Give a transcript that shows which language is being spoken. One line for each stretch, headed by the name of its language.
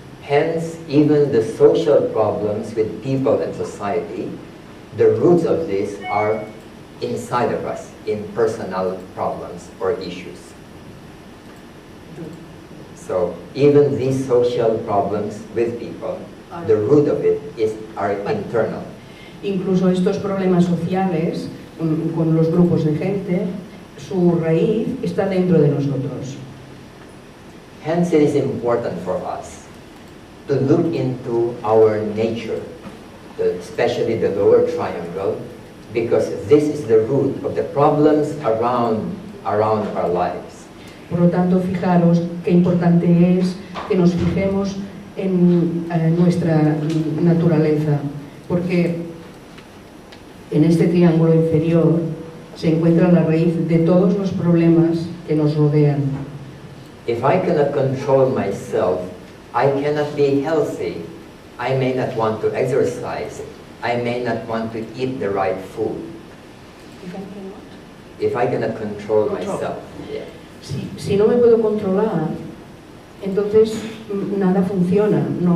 English: Hence, even the social problems with people and society, the roots of this are inside of us, in personal problems or issues. So, even these social problems with people, the root of it are internal.
Spanish: Incluso estos problemas sociales con los grupos de gente, su raíz está dentro de nosotros.
English: Hence, it is important for us to look into our nature, especially the lower triangle, because this is the root of the problems around our lives.
Spanish: Por lo tanto, fijaros qué importante es que nos fijemos en nuestra naturaleza, porque en este triángulo inferior se encuentra la raíz de todos los problemas que nos rodean.
English: If I cannot control myself, I cannot be healthy. I may not want to exercise. I may not want to eat the right food. If I cannot control myself. Yeah.
Spanish: Si no me puedo controlar, entonces nada funciona.